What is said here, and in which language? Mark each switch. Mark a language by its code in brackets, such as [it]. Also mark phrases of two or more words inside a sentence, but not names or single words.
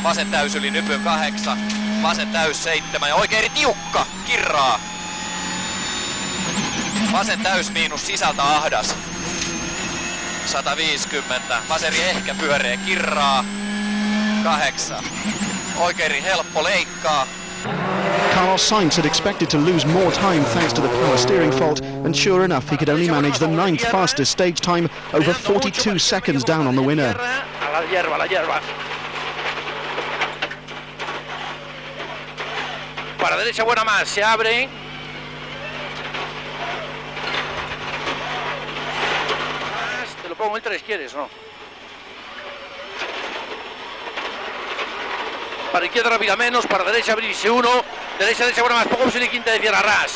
[fi] Vasen täys yli nypyn 8. Vasen täys 7. Ja oikee eri tiukka. Kirraa. Vasen täys miinus sisältä ahdas. 150. Vaseri ehkä pyöreä kirraa. 8. Oikeeri helppo leikkaa. [en] Carlos Sainz had expected to lose more time thanks to the power steering fault, and sure enough he could only manage the 9th fastest stage time, over 42 seconds down on the winner. [es] A la hierba. Para derecha buena más, se abre. Te lo pongo el 3, ¿quieres o no? Para izquierda rápida menos, para derecha abrirse 1, derecha buena más, poco posible quinta de tierra ras.